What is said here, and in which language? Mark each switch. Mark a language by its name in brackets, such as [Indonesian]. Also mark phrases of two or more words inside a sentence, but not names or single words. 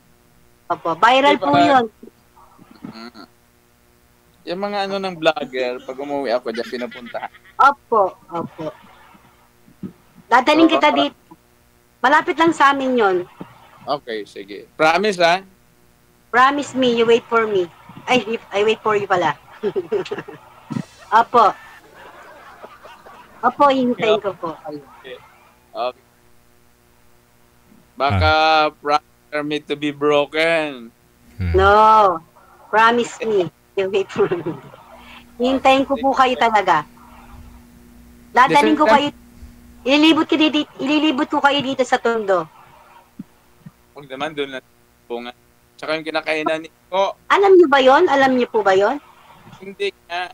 [Filipino] Opo, viral po yun. Yung mga ng vlogger, pag umuwi ako dyan, pinupunta. Opo. Dadaling kita dito. Malapit lang sa amin yon. Okay, sige. Promise, ha? [English] Promise me, you wait for me. I wait for you pala. Opo. [Filipino] Hintayin ko po. [English] Okay. Baka promise me to be broken. No. Promise me, you wait for me. [Filipino] Hintayin ko po kayo talaga. Dadaling ko kayo. Ililibot ko kayo dito sa Tondo. Huwag naman doon na bunga. Tsaka yung kinakainan ni Isko. Alam niyo ba yon? Alam niyo po ba yon? Hindi nga.